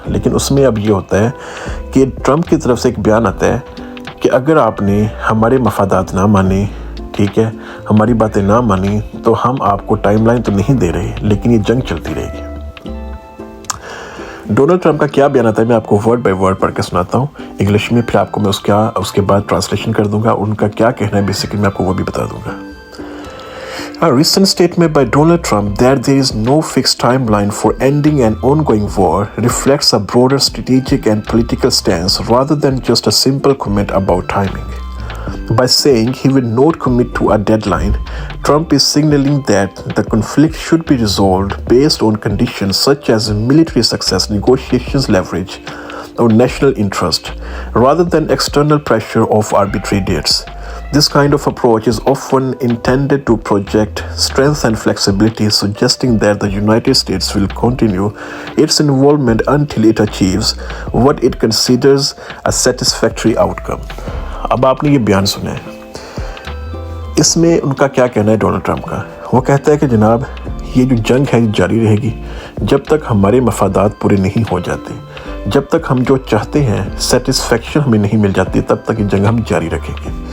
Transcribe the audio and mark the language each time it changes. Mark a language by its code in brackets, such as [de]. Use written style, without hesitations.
[ur] لیکن اس میں اب یہ ہوتا ہے کہ ٹرمپ کی طرف سے ایک بیان آتا ہے کہ اگر آپ نے ہمارے مفادات نہ مانے، ٹھیک ہے، ہماری باتیں نہ مانی، تو ہم آپ کو ٹائم لائن تو نہیں دے رہے لیکن یہ جنگ چلتی رہے گی. ڈونلڈ ٹرمپ کا کیا بیان آتا ہے میں آپ کو [en] word by word [ur] پڑھ کے سناتا ہوں انگلش میں، پھر آپ کو میں اس کے بعد ٹرانسلیشن کر دوں گا. ان کا کیا کہنا ہے بیسیکلی میں آپ کو وہ بھی بتا دوں گا. [en] A recent statement by Donald Trump that there is no fixed timeline for ending an ongoing war reflects a broader strategic and political stance rather than just a simple comment about timing. By saying he will not commit to a deadline, Trump is signaling that the conflict should be resolved based on conditions such as military success, negotiations leverage, or national interest, rather than external pressure of arbitrary dates. This kind of approach is often intended to project strength and flexibility, suggesting that the United States will continue its involvement until it achieves what it considers a satisfactory outcome. [ur] اب آپ نے یہ بیان سنا ہے، اس میں ان کا کیا کہنا ہے ڈونلڈ ٹرمپ کا؟ وہ کہتا ہے کہ جناب یہ جو جنگ ہے جاری رہے گی جب تک ہمارے مفادات پورے نہیں ہو جاتے، جب تک ہم جو چاہتے ہیں سیٹسفیکشن ہمیں نہیں مل جاتی، تب تک یہ جنگ ہم جاری رکھیں گے.